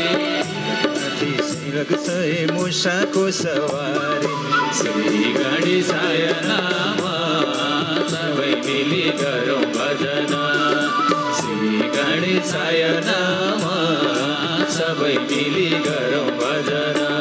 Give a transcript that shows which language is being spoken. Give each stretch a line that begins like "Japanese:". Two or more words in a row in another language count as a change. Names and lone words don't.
Nepali: सय मुसाको सवारी।
Sanskrit: श्री गणेशाय नमः,
Nepali: सबै मिली गरौँ भजन।
Sanskrit: श्री गणेशाय नमः,
Nepali: सबै मिली गरौँ भजन।